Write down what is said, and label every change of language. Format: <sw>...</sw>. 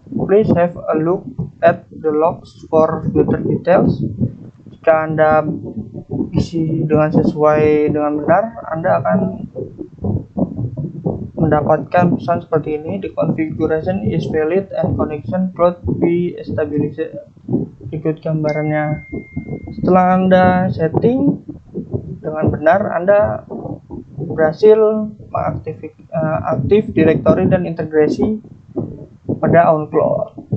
<en>Please have a look at the logs for further details.</en> <id>Jika Anda isi dengan sesuai dengan benar, Anda akan mendapatkan pesan seperti ini.</id> <en>The configuration is valid and connection could be established.</en> <id>Ikut gambarannya. Setelah Anda setting dengan benar, Anda berhasil aktif directory dan integrasi pada OnCloud.</id>